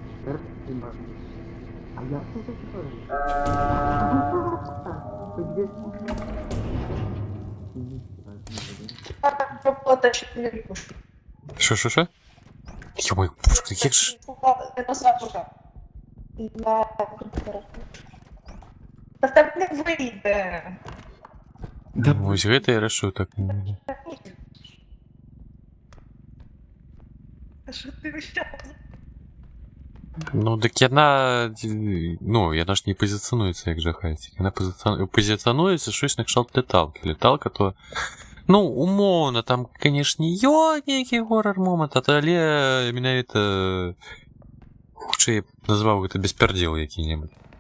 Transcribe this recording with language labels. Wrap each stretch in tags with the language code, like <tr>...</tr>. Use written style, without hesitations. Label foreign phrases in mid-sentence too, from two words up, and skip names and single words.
<uk>А я тут Що?</uk> <ru>Ё-моё, боже, як ж... Это запуска. На компьютерах.</ru> <uk>Та в тебе не вийде. Да,</uk> <be>Вось гэта я рашу так.</be> <uk>Та що ти ще? Ну,</uk> <be>дык яна... Ну, яна ж не пазіцыянуецца як жахайцік. Яна пазіцыянуецца щось на кшталт леталкі. Леталка то... Ну, умоўна, там, канешне, нейкі горар-момант, але менавіта... Хутчэй назваў гэта беспярдзел які-небудзь.</be>